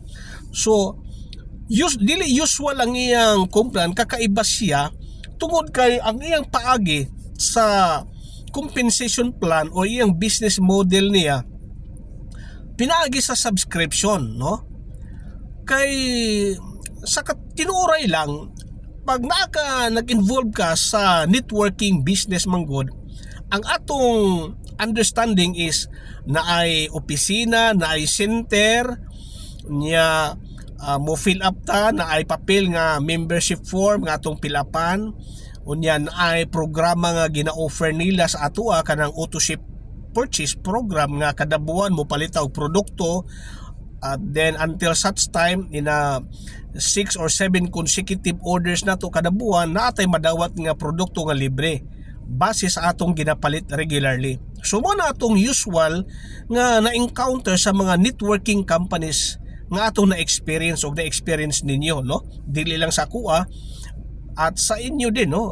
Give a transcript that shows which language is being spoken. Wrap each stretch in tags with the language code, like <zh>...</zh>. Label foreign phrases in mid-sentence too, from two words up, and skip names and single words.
<ceb>So dili usual ang iyang kumplan, kakaiba siya tungod kay ang iyang paagi sa</ceb> <en>compensation plan</en> <ceb>o iyang</ceb> <en>business model</en> <ceb>niya pinaagi sa subscription, no. Kay sa tinuray lang, pag nag-involve ka sa</ceb> <en>networking business</en> <ceb>manggod, ang atong understanding is na ay opisina, na ay center niya, mo fill up ta, na ay papel nga</ceb> <en>membership form</en> <ceb>nga atong pilapan, unya na ay programa nga gina-offer nila sa ato kanang</ceb> <en>auto-ship purchase program</en> <ceb>nga kada buwan mo palita og produkto.</ceb> <en>Then until such time in 6 or 7 consecutive orders</en> <ceb>na to kada buwan, naatay madawat nga produkto nga libre base sa atong ginapalit regularly. So mo na atong usual nga na-encounter sa mga</ceb> <en>networking companies</en> <ceb>nga atong na-experience o na-experience ninyo, no? Dili lang sa kuha at sa inyo din, no?</ceb>